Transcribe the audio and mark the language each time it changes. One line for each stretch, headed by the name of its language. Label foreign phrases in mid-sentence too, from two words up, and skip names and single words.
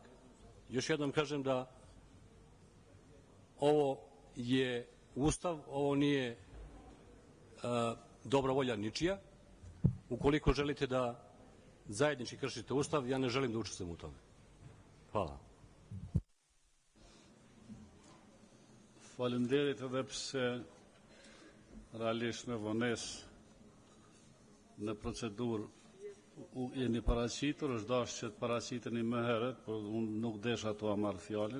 Serbian: Još jednom kažem da ovo je Ustav, ovo nije dobra volja ničija. Ukoliko želite da zajednički kršite Ustav, ja ne želim da učestvujem u tome. Hvala.
Albanian: Faleminderit edhe pse realisht me vonesë në procedurë jeni paraqitur, është dashur që të paraqiteni më herët, por unë nuk desha të marr fjalën.